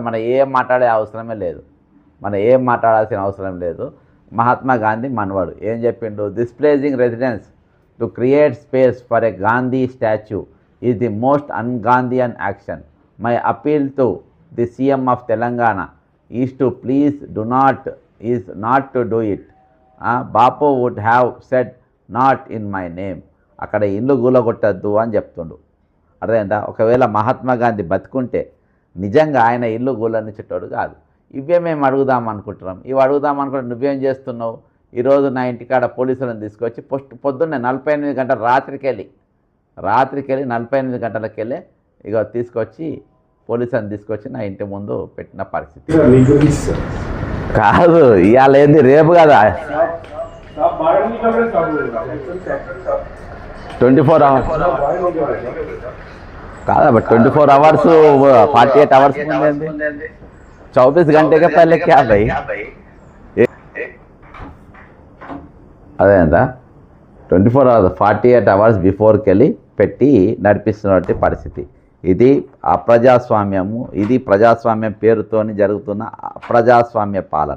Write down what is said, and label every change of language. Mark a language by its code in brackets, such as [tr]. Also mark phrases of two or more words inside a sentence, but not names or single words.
[te] మనం ఏం మాట్లాడే అవసరమే లేదు. ఏం మాట్లాడాల్సిన అవసరం లేదు. మహాత్మా గాంధీ మనవాడు ఏం చెప్పిండు? [en] displacing residence to create space for a Gandhi statue is the most un-Gandhian action. my appeal to the CM of Telangana is to please not to do it. Bapu would have said not in my name. [te] అక్కడ ఇల్లు గూలగొట్టద్దు అని చెప్తుండు. అర్థమైందా? ఒకవేళ మహాత్మా గాంధీ బతుకుంటే నిజంగా ఆయన ఇల్లు గూలనిచ్చేటోడు కాదు. ఇవే మేము అడుగుదాం అనుకుంటున్నాం. ఇవి అడుగుదాం అనుకుంటే నువ్వేం చేస్తున్నావు? ఈరోజు నా ఇంటికాడ పోలీసులను తీసుకొచ్చి పొద్దున్నే 48 గంటల రాత్రికి వెళ్ళి 48 గంటలకు వెళ్ళి ఇక తీసుకొచ్చి పోలీసులను తీసుకొచ్చి నా ఇంటి ముందు పెట్టిన పరిస్థితి. కాదు ఇవాళ ఏంది, రేపు కదా 24 అవర్స్ కాదా? బట్ 24 అవర్స్ 48 అవర్స్ ముందేంది? [hi] 24 घंटे पहले क्या भाई? [te] అదే అంతా 24 అవర్స్ 48 అవర్స్ బిఫోర్కి వెళ్ళి పెట్టి నడిపిస్తున్నటువంటి పరిస్థితి. ఇది అప్రజాస్వామ్యము, ఇది ప్రజాస్వామ్యం పేరుతోని జరుగుతున్న అప్రజాస్వామ్య పాలన.